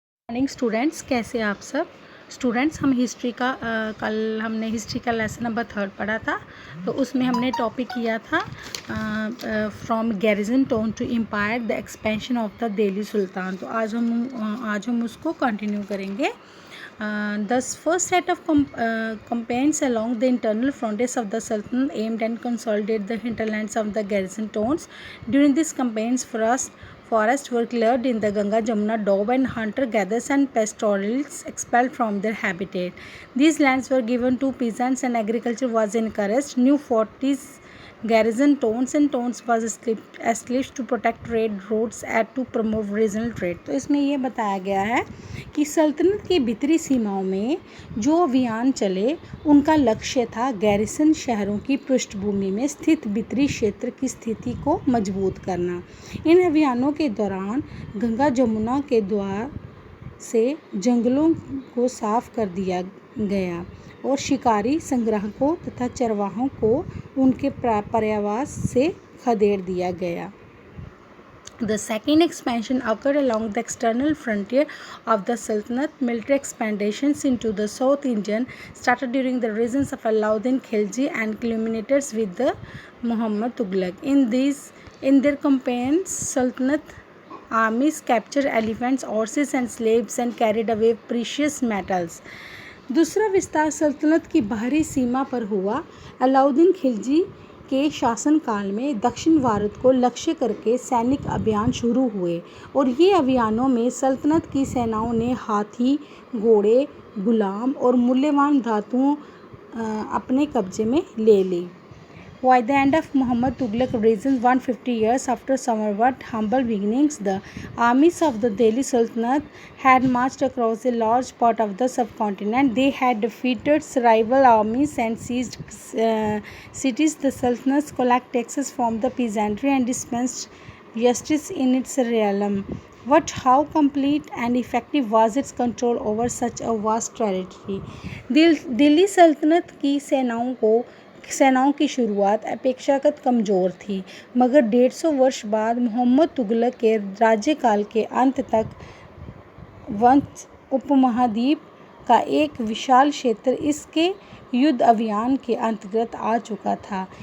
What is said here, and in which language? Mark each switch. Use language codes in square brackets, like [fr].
[hi] Morning students, कैसे आप सब स्टूडेंट्स। हम हिस्ट्री का कल हमने हिस्ट्री का लेसन नंबर 3 पढ़ा था। तो उसमें हमने टॉपिक किया था [en] From garrison town to empire the expansion of the Delhi sultan. [hi] तो आज हम उसको कंटिन्यू करेंगे। [en] The first set of campaigns along the internal frontiers of the Sultanate aimed at consolidate the hinterlands of the garrison towns. During these campaigns, forests were cleared in the Ganga Jamuna Doab, and hunter-gatherers and pastoralists expelled from their habitat. These lands were given to peasants and agriculture was encouraged. New forties, garrison towns and towns was established to protect trade routes and to promote regional trade. [hi] तो इसमें ये बताया गया है कि सल्तनत की भीतरी सीमाओं में जो अभियान चले उनका लक्ष्य था गैरिसन शहरों की पृष्ठभूमि में स्थित भीतरी क्षेत्र की स्थिति को मजबूत करना। इन अभियानों के दौरान गंगा जमुना के द्वार से जंगलों को साफ कर दिया गया और शिकारी संग्राहकों तथा चरवाहों को उनके पर्यावास से खदेड़ दिया गया। [en] The second expansion occurred along the external frontier of the Sultanate. Military expansions into the South Indian started during the reigns of Alauddin Khilji and culminated with the Muhammad Tughlaq. In their campaigns, Sultanate armies captured elephants, horses and slaves and carried away precious metals. [hi] दूसरा विस्तार सल्तनत की बाहरी सीमा पर हुआ। अलाउद्दीन खिलजी के शासनकाल में दक्षिण भारत को लक्ष्य करके सैनिक अभियान शुरू हुए और ये अभियानों में सल्तनत की सेनाओं ने हाथी, घोड़े, गुलाम और मूल्यवान धातुओं अपने कब्जे में ले ली। [en] By the end of Muhammad Tughlaq reign 150 years after somewhat humble beginnings, the armies of the Delhi Sultanate had marched across a large part of the subcontinent. They had defeated rival armies and seized cities. The Sultanates collected taxes from the peasantry and dispensed justice in its realm. But how complete and effective was its control over such a vast territory? [hi] Delhi सल्तनत की सेनाओं की शुरुआत अपेक्षाकृत कमज़ोर थी, मगर 150 वर्ष बाद मोहम्मद तुगलक के राज्यकाल के अंत तक वंश उपमहाद्वीप का एक विशाल क्षेत्र इसके युद्ध अभियान के अंतर्गत आ चुका था।